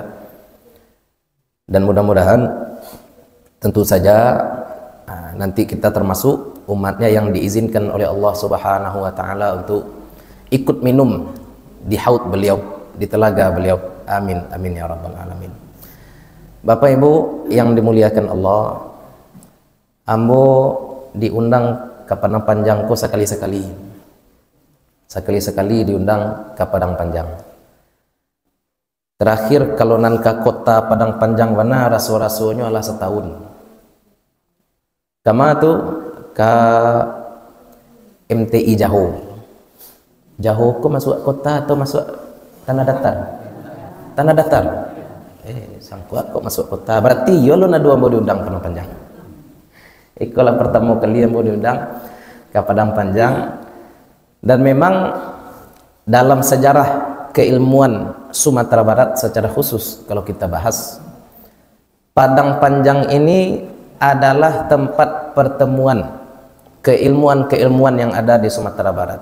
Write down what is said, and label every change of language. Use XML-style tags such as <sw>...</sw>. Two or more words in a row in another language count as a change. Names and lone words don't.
<id>Dan mudah-mudahan tentu saja nanti kita termasuk umatnya yang diizinkan oleh Allah</id> <ar>Subhanahu wa Ta'ala</ar> <id>untuk ikut minum di haud beliau, di telaga beliau.</id> <ar>Amin, amin ya rabbal alamin.</ar> <id>Bapak Ibu yang dimuliakan Allah,</id> <min>ambo diundang ke Padang Panjang ko sekali-sekali.</min> <id>Sekali-sekali diundang ke Padang Panjang.</id> <min>Terakhir kalau nan ke kota Padang Panjang mana raso-rasonyo adalah setahun. Kama tu ke MTI Jaho. Jaho ko masuk kota atau masuk tanah datar? Tanah datar. Sangkuat kok masuk kota. Berarti yo lo na dua mau diundang Padang Panjang. Ikolah pertama kali yang mau diundang ke Padang Panjang.</min> <id>Dan memang dalam sejarah keilmuan Sumatera Barat secara khusus kalau kita bahas, Padang Panjang ini adalah tempat pertemuan keilmuan-keilmuan yang ada di Sumatera Barat.</id>